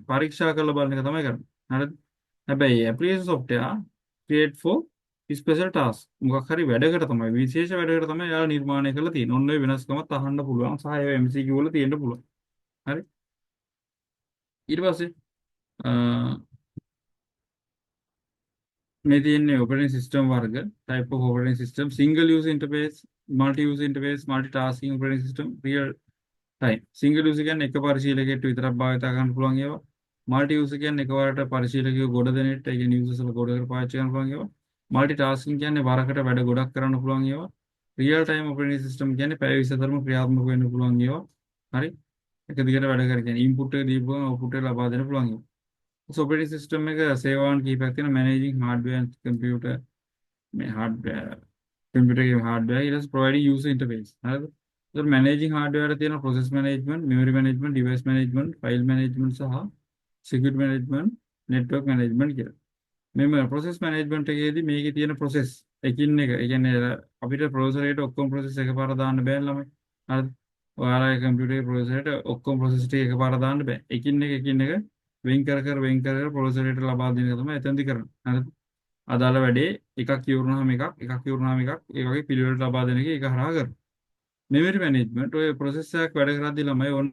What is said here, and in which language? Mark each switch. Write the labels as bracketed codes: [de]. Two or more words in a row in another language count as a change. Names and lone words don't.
[si] පරීක්ෂා කරලා බලන එක තමයි කරන්නේ. හරිද? හැබැයි [en] application software create for special task [si] මොකක් හරි වැඩකට තමයි විශේෂ වැඩකට තමයි එයාලා නිර්මාණය කරලා තියෙන්නේ. ඔන්න ඔය වෙනස්කමත් අහන්න පුළුවන් සහ ඒවා MCQ වල තියෙන්න පුළුවන්. හරි. ඊට පස්සේ අ, මේ තියෙන්නේ [en] operating system [si] වර්ග [en] type of operating system single use interface multi use interface multitasking operating system real time single use [si] කියන්නේ එක පරිශීලකයට විතරක් භාවිත කරන්න පුළුවන් ඒවා [en] multi use [si] කියන්නේ එකවරට පරිශීලකයෝ ගොඩ දෙනෙක්ට ඒ කියන්නේ users ලා ගොඩකට පාවිච්චි කරන්න පුළුවන් ඒවා multitasking කියන්නේ වරකට වැඩ ගොඩක් කරන්න පුළුවන් ඒවා [en] real time operating system [si] කියන්නේ පැය 24ම ක්‍රියාත්මක වෙන්න පුළුවන් ඒවා හරි එක දිගට වැඩ කර කියන්නේ input එක දීපුවම output එක ලබා දෙන්න පුළුවන් ඒවා operating system එක සේවාවන් කීපයක් තියෙනවා [en] managing hardware and computer [si] මේ [en] hardware computer [si] එකේ hardware ඊට පස්සේ [en] providing user interface [si] හරිද ඒතර [en] managing hardware [si] එක තියෙනවා [en] process management memory management device management file management [si] සහ [en] security management network management [si] කියලා මේ [en] process management [si] එකේදී මේකේ තියෙන process එකින් එක ඒ කියන්නේ අපිට processor එකට ඔක්කොම process එකපාර දාන්න බෑ ළමයි හරිද ඔයාලගේ computer එකේ processor එකට ඔක්කොම process ටික එකපාර දාන්න බෑ එකින් එක වෙන් කර processor එකට ලබා දෙන එක තමයි එතෙන්දි කරන්නේ හරිද අදාළ වැඩේ එකක් ඉවරුනහම එකක් ඉවරුනහම එකක් ඒ වගේ පිළිවෙලට ලබා දෙන එක ඒක හරහා කරනවා [en] memory management [si] ඔය process එකක් වැඩ කරද්දී ළමයි